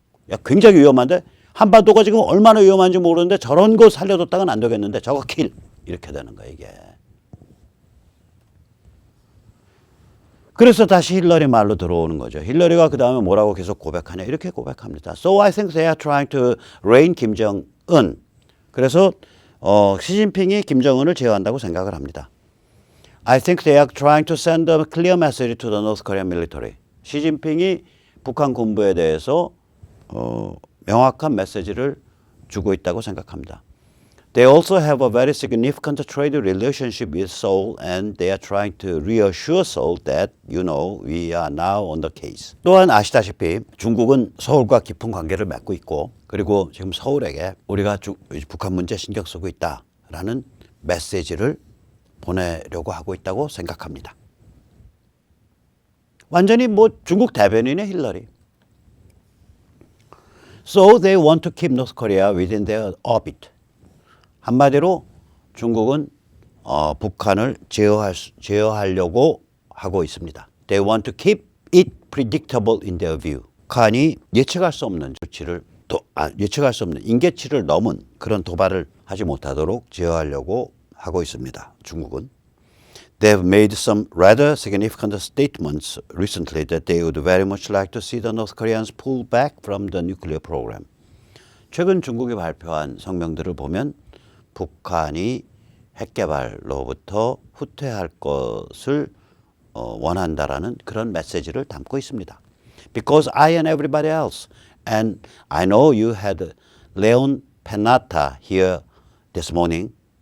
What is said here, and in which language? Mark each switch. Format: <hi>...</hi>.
<ko>야 굉장히 위험한데 한반도가 지금 얼마나 위험한지 모르는데 저런 거 살려뒀다가는 안 되겠는데 저거 킬 이렇게 되는 거야 이게. 그래서 다시 힐러리 말로 들어오는 거죠. 힐러리가 그 다음에 뭐라고 계속 고백하냐 이렇게 고백합니다.</ko> <en>So I think they are trying to rein 김정은.</en> <ko>그래서 시진핑이 김정은을 제어한다고 생각을 합니다.</ko> <en>I think they are trying to send a clear message to the North Korean military.</en> <ko>시진핑이 북한 군부에 대해서 명확한 메시지를 주고 있다고 생각합니다.</ko> <en>They also have a very significant trade relationship with Seoul and they are trying to reassure Seoul that, we are now on the case.</en> <ko>또한 아시다시피 중국은 서울과 깊은 관계를 맺고 있고 그리고 지금 서울에게 우리가 북한 문제 신경 쓰고 있다라는 메시지를 보내려고 하고 있다고 생각합니다. 완전히 중국 대변인의 힐러리.</ko> <en>So they want to keep North Korea within their orbit.</en> <ko>한마디로 중국은 북한을 제어하려고 하고 있습니다.</ko> <en>They want to keep it predictable in their view.</en> <ko>북한이 예측할 수 없는 예측할 수 없는 임계치를 넘은 그런 도발을 하지 못하도록 제어하려고 하고 있습니다. 중국은.</ko> <en>They have made some rather significant statements recently that they would very much like to see the North Koreans pull back from the nuclear program.</en> <ko>최근 중국이 발표한 성명들을 보면 북한이 핵개발로부터 후퇴할 것을 원한다라는 그런 메시지를 담고 있습니다.</ko> <en>Because I and everybody else, and I know you had Leon Panetta here this morning.</en>